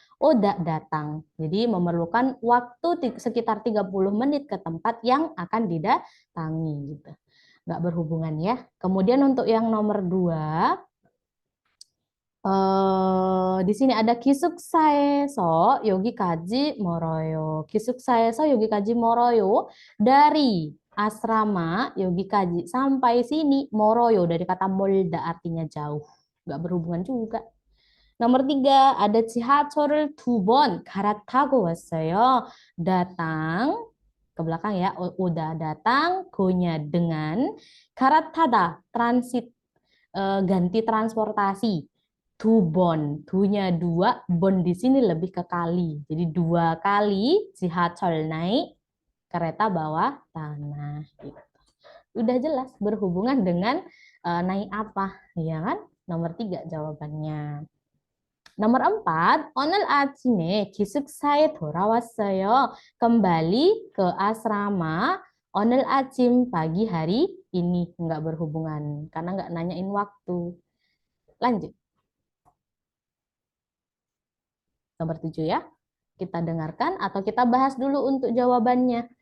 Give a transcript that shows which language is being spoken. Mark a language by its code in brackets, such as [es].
[id] Datang. Jadi memerlukan waktu sekitar 30 menit ke tempat yang akan didatangi gitu. Nggak berhubungan ya. Kemudian untuk yang nomor 2, di sini ada [ko] 기숙사에서 여기까지 멀어요. 기숙사에서 여기까지 멀어요. [id] Dari asrama [ko] 여기까지 [id] sampai sini [ko] 멀어요 [id] dari kata [ko] 멀다 [id] artinya jauh. Nggak berhubungan juga. Nomor 3 ada [ko] 지하철을 2번 갈아타고 왔어요. [id] Datang ke belakang ya, udah datang, go-nya dengan, [ko] 갈아타다 [id] transit, ganti transportasi. 2번, 2-nya 2, bon di sini lebih ke kali. Jadi 2 kali [ko] 지하철 [id] naik kereta bawah tanah gitu. Udah jelas berhubungan dengan naik apa, ya kan? Nomor 3 jawabannya. Nomor 4, [ko] 오늘 아침에 기숙사에 돌아왔어요. [id] Kembali ke asrama [ko] 오늘 아침 [id] pagi hari ini. Enggak berhubungan karena enggak nanyain waktu. Lanjut. Nomor 7 ya. Kita dengarkan atau kita bahas dulu untuk jawabannya.